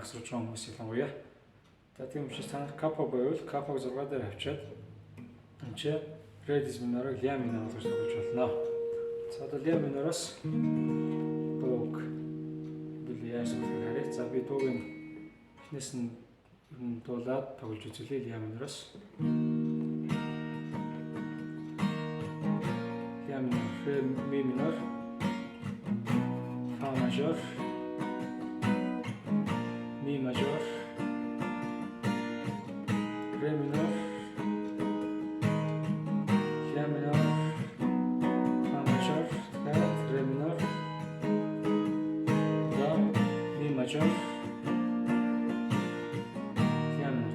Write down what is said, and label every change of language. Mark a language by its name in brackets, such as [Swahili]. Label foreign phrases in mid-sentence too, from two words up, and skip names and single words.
[Mongolian] Асууж байгаа хүмүүс ялангуяа. За тийм учраас та нар капо байвал капог 6 дээр авчиад энэ ч ре диз минорыг [Russian] ля минор [Mongolian] болгож тоглож болно. За одоо ля минороос дууг яаш гэхээр харъя. За би дууг эхнээс нь дуулаад тоглож үзүүлээ ля минороос. [Russian] Ля минор, ре ми минор, фа мажор, ми мажор, ре минор, ля минор, фа мажор, ре минор, до, ми мажор, ля минор.